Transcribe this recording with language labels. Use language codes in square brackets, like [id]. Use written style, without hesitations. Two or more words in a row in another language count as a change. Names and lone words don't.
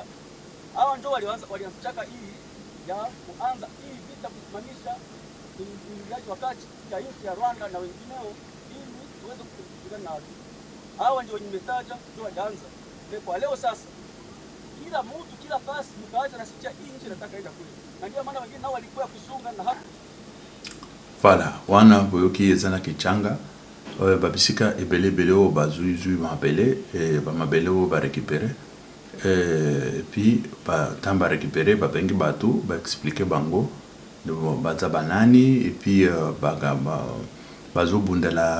[sw] Hao ndio walianzisha hii ya kuanza hii vita kusimamisha uingiliaji wakati ya nchi ya Rwanda na wengineo ili tuweze kupigana na adui. Hao ndio nimetaja ndio walianza. Kwa leo sasa kila mtu kila fasi mkaacha na sikia hii nchi inataka enda kule. Na ndio maana wengine nao walikuwa kusunga na hapo. [ln] Voilà, wana boyoki ezana kichanga babisika ebele o bazui mabele ba mabele o ba récupérer [fr] et puis [ln] ba tamba récupérer ba bengi batu ba expliquer bango baza banani [fr] et puis [ln] bazo bundela